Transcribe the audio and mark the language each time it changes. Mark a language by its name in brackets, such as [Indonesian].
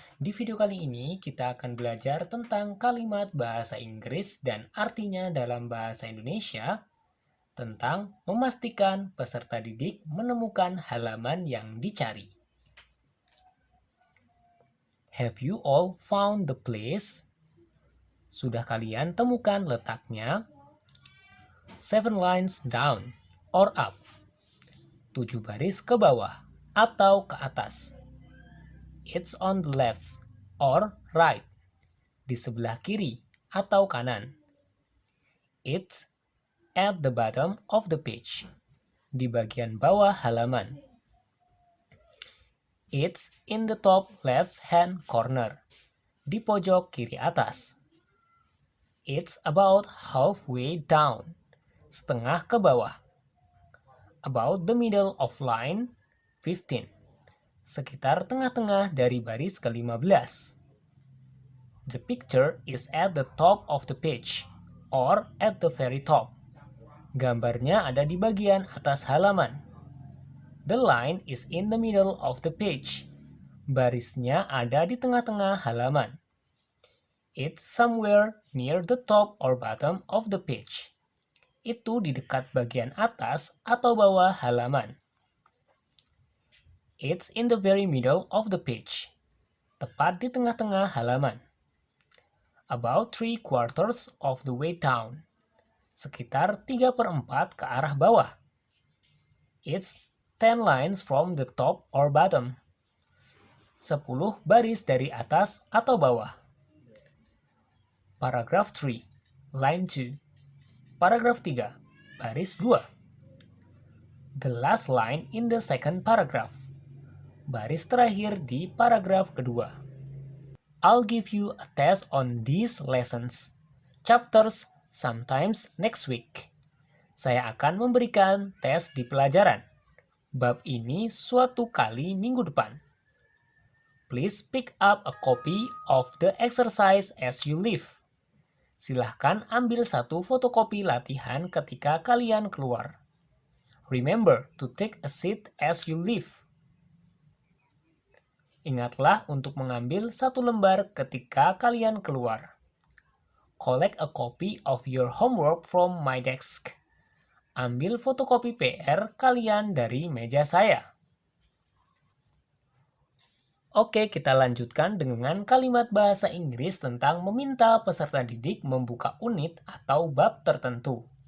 [Indonesian] Di video kali ini kita akan belajar tentang kalimat bahasa Inggris dan artinya dalam bahasa Indonesia, tentang memastikan peserta didik menemukan halaman yang dicari. [English] Have you all found the place? [Indonesian] Sudah kalian temukan letaknya? [English] 7 lines down or up. [Indonesian] 7 baris ke bawah atau ke atas. [English] It's on the left or right. [Indonesian] Di sebelah kiri atau kanan. [English] It's at the bottom of the page. [Indonesian] Di bagian bawah halaman. [English] It's in the top left hand corner. [Indonesian] Di pojok kiri atas. [English] It's about halfway down. [Indonesian] Setengah ke bawah. [English] About the middle of line 15. [Indonesian] Sekitar tengah-tengah dari baris ke-15. [English] The picture is at the top of the page or at the very top. [Indonesian] Gambarnya ada di bagian atas halaman. [English] The line is in the middle of the page. [Indonesian] Barisnya ada di tengah-tengah halaman. [English] It's somewhere near the top or bottom of the page. [Indonesian] Itu di dekat bagian atas atau bawah halaman. [English] It's in the very middle of the page. [Indonesian] Tepat di tengah-tengah halaman. [English] About 3/4 of the way down. [Indonesian] Sekitar 3/4 ke arah bawah. [English] It's 10 lines from the top or bottom. [Indonesian] 10 baris dari atas atau bawah. [English] Paragraph 3, line 2. [Indonesian] Paragraf 3, baris 2. [English] The last line in the second paragraph. [Indonesian] Baris terakhir di paragraf kedua. [English] I'll give you a test on these lessons, chapters, sometimes next week. [Indonesian] Saya akan memberikan tes di pelajaran. Bab ini suatu kali minggu depan. [English] Please pick up a copy of the exercise as you leave. [Indonesian] Silahkan ambil satu fotokopi latihan ketika kalian keluar. [English] Remember to take a seat as you leave. [Indonesian] Ingatlah untuk mengambil satu lembar ketika kalian keluar. [English] Collect a copy of your homework from my desk. [Indonesian] Ambil fotokopi PR kalian dari meja saya. Oke, kita lanjutkan dengan kalimat bahasa Inggris tentang meminta peserta didik membuka unit atau bab tertentu.